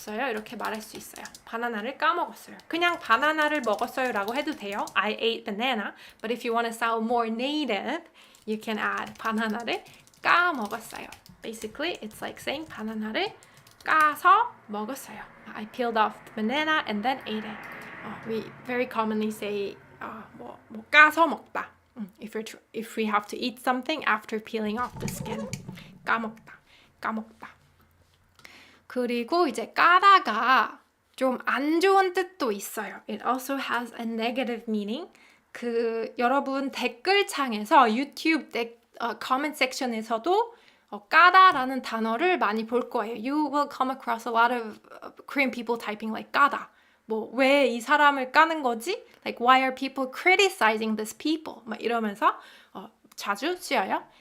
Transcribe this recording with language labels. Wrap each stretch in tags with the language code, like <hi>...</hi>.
<ko>이렇게 말할 수 있어요. 바나나를 까먹었어요. 그냥 바나나를 먹었어요라고 해도 돼요.</ko> <en>I ate banana. But if you want to sound more native, you can add</en> <ko>바나나를 까먹었어요.</ko> <en>Basically, it's like saying</en> <ko>바나나를 까서 먹었어요.</ko> <en>I peeled off the banana and then ate it. We very commonly say</en> <ko>뭐 까서 먹다.</ko> <en>If we have to eat something after peeling off the skin.</en> <ko>까먹다. 그리고 이제 까다가 좀 안 좋은 뜻도 있어요.</ko> <en>It also has a negative meaning.</en> <ko>여러분 댓글창에서 유튜브 comment section에서도 까다라는 단어를 많이 볼 거예요.</ko> <en>You will come across a lot of Korean people typing like 까다.</en> <ko>왜 이 사람을 까는 거지?</ko> <en>Like why are people criticizing this people?</en> <ko>막 이러면서 자주 쓰여요.</ko>